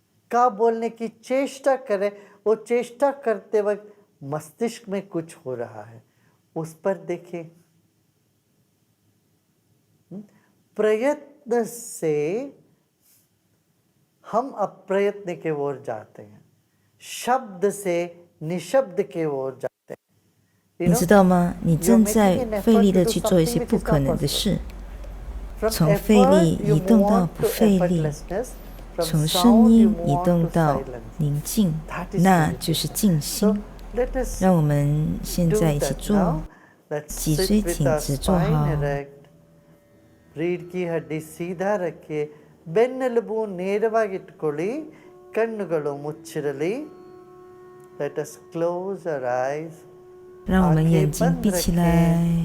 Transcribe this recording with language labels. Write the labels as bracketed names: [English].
[Hindi] का बोलने की चेष्टा करें, वो चेष्टा करते वक्त मस्तिष्क में कुछ हो रहा है, उस पर देखें। प्रयत्न से हम अप्रयत्न के ओर जाते हैं, शब्द से निशब्द के ओर जाते हैं। [Chinese] 你知道吗？你正在费力的去做一些不可能的事，从费力移动到不费力，从声音移动到宁静，那就是静心。让我们现在一起做，脊椎挺直坐好， [Hindi] रीढ़ की हड्डी सीधा रखिए, [Kannada] ಬೆನ್ನೆಲುಬು ನೇರವಾಗಿಟ್ಟುಕೊಳ್ಳಿ, ಕಣ್ಣುಗಳು ಮುಚ್ಚಿರಲಿ. [English] Let us close our eyes. [Chinese] 让我们眼睛闭起来。